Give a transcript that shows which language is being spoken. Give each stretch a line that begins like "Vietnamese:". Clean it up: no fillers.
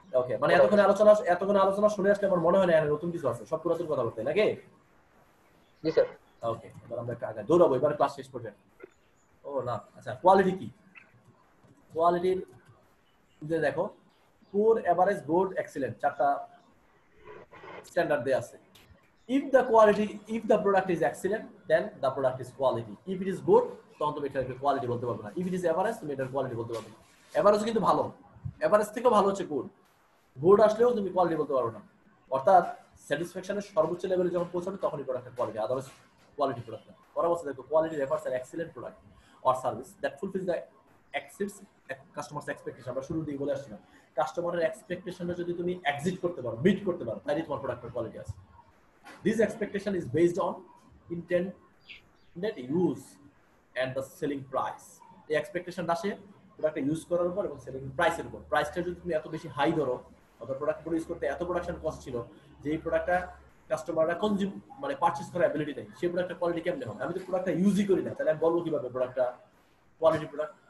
Bangla: ওকে, মানে এতক্ষণ আলোচনা শুনে আসলে আমার মনে হয় না নতুন কিছু আছে, সব পুরাতন কথা বলতে নাকি? জি স্যার। ওকে, এবার আমরা একটা আগে দৌড়াবো, এবার ক্লাস শেষ পর্যন্ত। ও না, আচ্ছা কোয়ালিটি কি? কোয়ালিটির যে দেখো পুর, এভারেজ, গুড, এক্সিলেন্ট, চারটা স্ট্যান্ডার্ড দেয়া আছে।
English: if the product is excellent then the product is quality, if it is good
Bangla: তখন তুমি এটাকে কোয়ালিটি বলতে পারবে না,
English: if it is average
Bangla: তুমি এটার কোয়ালিটি বলতে পারবে না। এভারেজ কিন্তু ভালো, এভারেজ থেকে ভালো হচ্ছে গুড, গুড আসলেও তুমি কোয়ালিটি বলতে পারবে না। অর্থাৎ স্যাটিসফ্যাকশনের সর্বোচ্চ লেভেলে যখন পৌঁছাবে তখনই প্রোডাক্টের কোয়ালিটি, আদারওয়াইজ কোয়ালিটি প্রোডাক্ট না। পরে বলছে দেখো
English: Quality refers an excellent product or service that fulfills the exceeds customers expectation।
Bangla: আমরা শুরু দিয়ে বলে আসছিলাম, কাস্টমারের এক্সপেকটেশনটা যদি তুমি এক্সিট করতে পারো, মিট করতে পারো, তাহলে তোমার প্রোডাক্টের কোয়ালিটি আছে।
English: This expectation is based on intended use and the selling price.
Bangla: এই এক্সপেকটেশন আসে প্রোডাক্টটা ইউজ করার উপর এবং সেলিং প্রাইসের উপর। প্রাইসটা যদি তুমি এত বেশি হাই ধরো, অথবা প্রোডাক্ট প্রডিউস করতে এত প্রোডাকশন কস্ট ছিল যে এই প্রোডাক্টটা কাস্টমাররা কনজিউম মানে পারচেজ করার অ্যাবিলিটি নেই, সেই প্রোডাক্টের কোয়ালিটি কেমনে হবে? আমি তো প্রোডাক্টটা ইউজই করি না, তাহলে আমি বলবো কিভাবে প্রোডাক্টটা কোয়ালিটি প্রোডাক্ট?